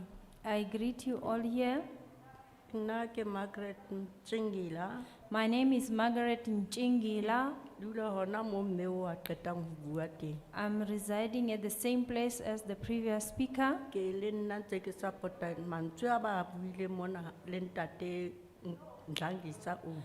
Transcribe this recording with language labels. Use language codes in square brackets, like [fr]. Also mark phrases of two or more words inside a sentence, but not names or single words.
[en] I greet you all here. [st] Nna ke Margaret Mtsengila, [en] My name is Margaret Nchingila. [st] dula hona mo mme o a qetang ho bua teng. [en] I'm residing at the same place as the previous speaker. [st] Ke le nna ntse ke support-a mantswe a ba a buile mona le ntate Ndlangisa o.